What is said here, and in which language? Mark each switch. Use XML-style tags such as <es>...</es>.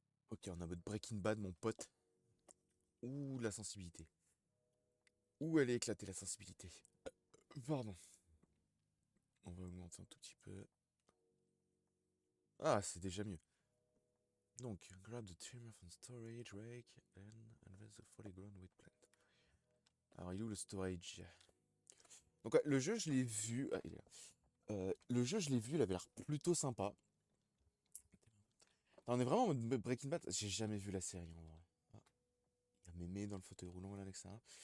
<fr>Ok, on a mode Breaking Bad mon pote. Ouh la sensibilité. Ouh elle est éclatée la sensibilité. Pardon. On va augmenter un tout petit peu. Ah c'est déjà mieux.</fr> <en>Donc, grab the trimmer from storage, rake, and invest the fully grown wheat plant.</en> <fr>Alors il est où le storage? Donc ouais, le jeu je l'ai vu. Ah, il est là. Le jeu, je l'ai vu, il avait l'air plutôt sympa. On est vraiment en mode Breaking Bad. J'ai jamais vu la série en vrai. Ah, il y a Mémé dans le fauteuil roulant là avec ça.</fr>